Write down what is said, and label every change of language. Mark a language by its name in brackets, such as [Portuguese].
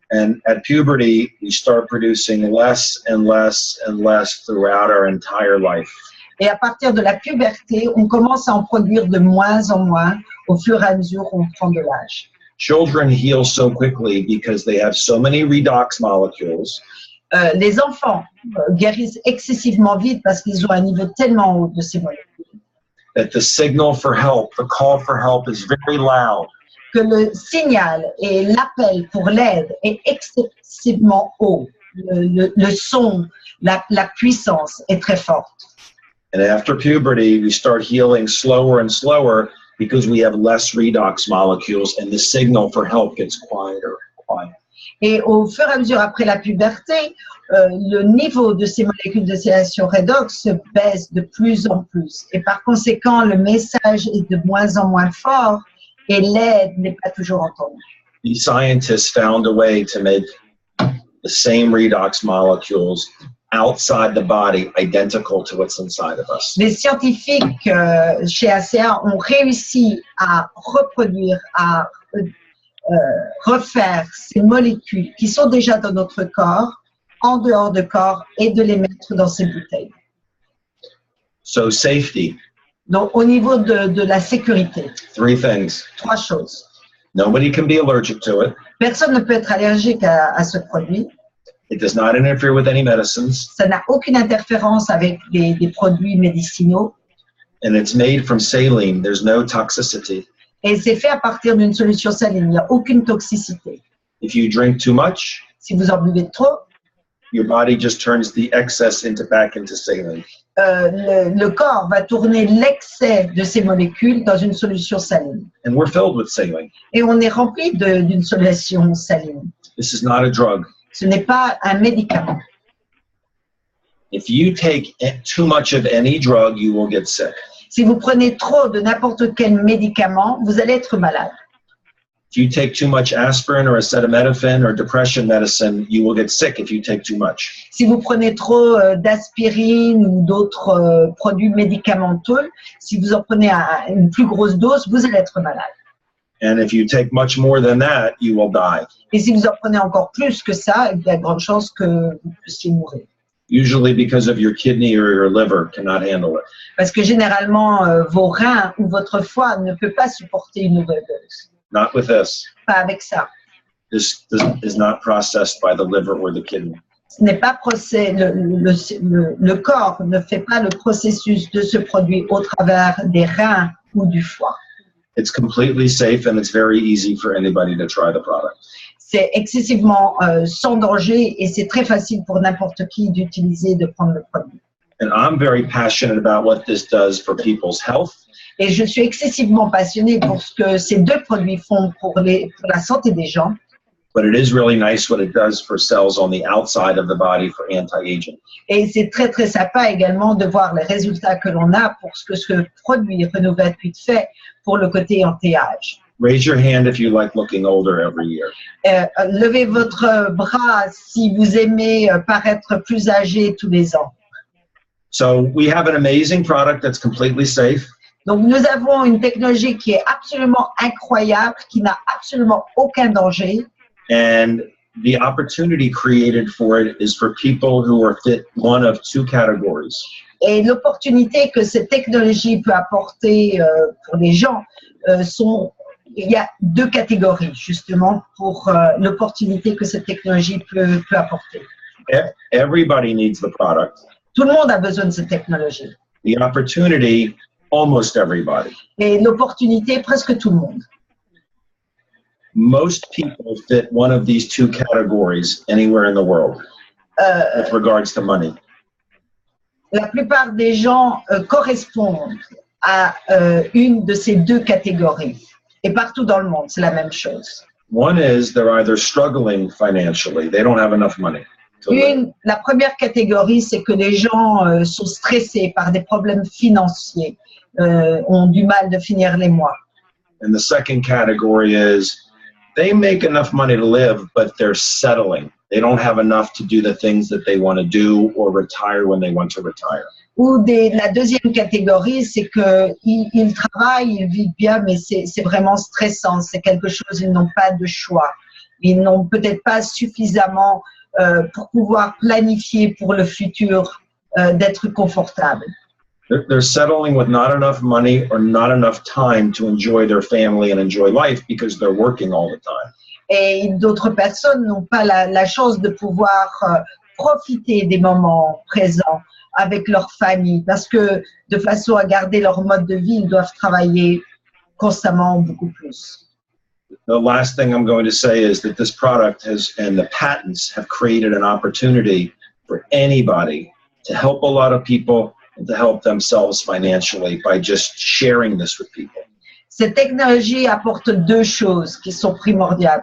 [English] And at puberty, we start producing less and less and less throughout our entire life. [French] Et à partir de la puberté, on commence à en produire de moins en moins au fur et à mesure où on prend de l'âge. [English] Children heal so quickly because they have so many redox molecules. [French] Les enfants guérissent excessivement vite parce qu'ils ont un niveau tellement haut de ces molécules. [English] That the signal for help, the call for help is very loud. [French] Que le signal et l'appel pour l'aide est excessivement haut. Le son, la puissance est très forte. [English] And after puberty, we start healing slower and slower because we have less redox molecules and the signal for help gets quieter and quieter. [French] Et au fur et à mesure après la puberté, le niveau de ces molécules d'oscillation redox se baisse de plus en plus. Et par conséquent, le message est de moins en moins fort et l'aide n'est pas toujours entendue. [English] These scientists found a way to make the same redox molecules outside the body identical to what's inside of us. [French] Les scientifiques chez ACA ont réussi à reproduire, à refaire ces molécules qui sont déjà dans notre corps, en dehors de corps, et de les mettre dans ces bouteilles. [English] So safety. [French] Donc, au niveau de la sécurité, [English] 3 things. [French] 3 choses. [English] Nobody can be allergic to it. [French] Personne ne peut être allergique à ce produit. [English] It does not interfere with any medicines. [French] Ça n'a aucune interférence avec des produits médicinaux. [English] And it's made from saline. There's no toxicity. [French] Et c'est fait à partir d'une solution saline. Il n'y a aucune toxicité. [English] If you drink too much, [French] Si vous en buvez trop, [English] your body just turns the excess back into saline. [French] le corps va tourner l'excès de ces molécules dans une solution saline. [English] And we're filled with saline. [French] Et on est rempli d'une solution saline. [English] This is not a drug. [French] Ce n'est pas un médicament. [English] If you take too much of any drug, you will get sick. [French] Si vous prenez trop de n'importe quel médicament, vous allez être malade. [English] If you take too much aspirin or acetaminophen or depression medicine, you will get sick if you take too much. [French] Si vous prenez trop d'aspirine ou d'autres produits médicamenteux, si vous en prenez une plus grosse dose, vous allez être malade. [English] And if you take much more than that, you will die. [French] Et si vous en prenez encore plus que ça, il y a de grandes chances que vous puissiez mourir. [English] Usually because of your kidney or your liver cannot handle it. [French] Parce que généralement, vos reins ou votre foie ne peut pas supporter une overdose. [English] Not with this. [French] Pas avec ça. [English] This is not processed by the liver or the kidney. [French] Ce n'est pas le corps ne fait pas le processus de ce produit au travers des reins ou du foie. [English] It's completely safe and it's very easy for anybody to try the product. [French] C'est excessivement sans danger et c'est très facile pour n'importe qui d'utiliser, de prendre le produit. [English] And I'm very passionate about what this does for people's health [French] Et je suis excessivement passionnée pour ce que ces deux produits font pour la santé des gens. [English] But it is really nice what it does for cells on the outside of the body for anti-aging. [French] Et c'est très très sympa également de voir les résultats que l'on a pour ce que ce produit Renovate fait pour le côté anti-âge. [English] Raise your hand if you like looking older every year. [French] Levez votre bras si vous aimez paraître plus âgé tous les ans. [English] So we have an amazing product that's completely safe. [French] Donc nous avons une technologie qui est absolument incroyable, qui n'a absolument aucun danger. [English] And the opportunity created for it is for people who are fit one of two categories. [French] Et l'opportunité que cette technologie peut apporter pour les gens il y a deux catégories justement pour l'opportunité que cette technologie peut apporter. [English] Everybody needs the product. [French] Tout le monde a besoin de cette technologie. [English] The opportunity, almost everybody. [French] Et l'opportunité, presque tout le monde. [English] Most people fit one of these two categories anywhere in the world with regards to money. [French] La plupart des gens correspondent à une de ces deux catégories. Et partout dans le monde, c'est la même chose. [English] One is they're either struggling financially, they don't have enough money. [French] La première catégorie, c'est que les gens sont stressés par des problèmes financiers, ont du mal de finir les mois. [English] And the second category is they make enough money to live, but they're settling. They don't have enough to do the things that they want to do or retire when they want to retire. [French] Ou la deuxième catégorie, c'est qu'ils travaillent, ils vivent bien, mais c'est vraiment stressant. C'est quelque chose, ils n'ont pas de choix. Ils n'ont peut-être pas suffisamment pour pouvoir planifier pour le futur, d'être confortable. [English] They're settling with not enough money or not enough time to enjoy their family and enjoy life because they're working all the time. [French] Et d'autres personnes n'ont pas la chance de pouvoir profiter des moments présents avec leur famille parce que de façon à garder leur mode de vie, ils doivent travailler constamment beaucoup plus. [English] The last thing I'm going to say is that this product and the patents have created an opportunity for anybody to help a lot of people and to help themselves financially by just sharing this with people. [French] Cette technologie apporte deux choses qui sont primordiales.